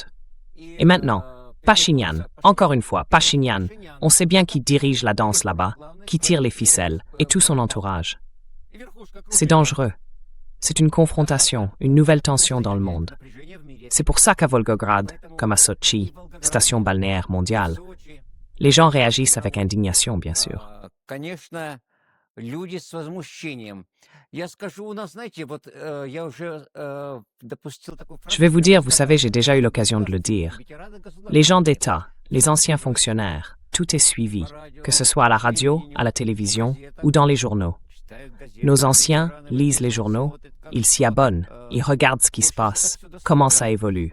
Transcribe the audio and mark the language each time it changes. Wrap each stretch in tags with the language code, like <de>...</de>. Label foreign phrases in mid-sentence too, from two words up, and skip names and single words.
<fr>Et maintenant, Pachinian, encore une fois, Pachinian, on sait bien qui dirige la danse là-bas, qui tire les ficelles, et tout son entourage. C'est dangereux. C'est une confrontation, une nouvelle tension dans le monde. C'est pour ça qu'à Volgograd, comme à Sochi, station balnéaire mondiale, les gens réagissent avec indignation, bien sûr.</fr> <ru>Конечно, люди с возмущением. Я скажу, у нас, знаете, вот я уже допустил такую фразу.</ru> <fr>Je vais vous dire, vous savez, j'ai déjà eu l'occasion de le dire. Les gens d'État, les anciens fonctionnaires, tout est suivi, que ce soit à la radio, à la télévision ou dans les journaux. Nos anciens lisent les journaux, ils s'y abonnent, ils regardent ce qui se passe, comment ça évolue.</fr>